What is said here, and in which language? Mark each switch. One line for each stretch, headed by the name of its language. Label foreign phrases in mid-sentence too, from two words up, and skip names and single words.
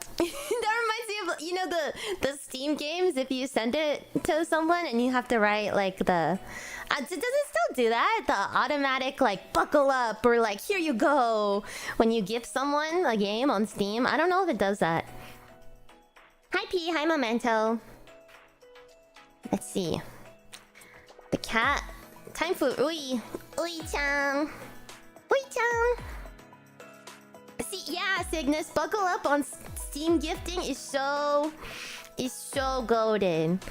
English: That reminds me of, you know, the Steam games. If you send it to someone and you have to write like the does it still do that? The automatic like buckle up or like here you go when you gift someone a game on Steam. I don't know if it does that. Hi P, hi Memento. Let's see. The cat. Time for Ui-chan. Ui-chan. See, yeah, Cygnus, buckle up on Steam gifting is so golden.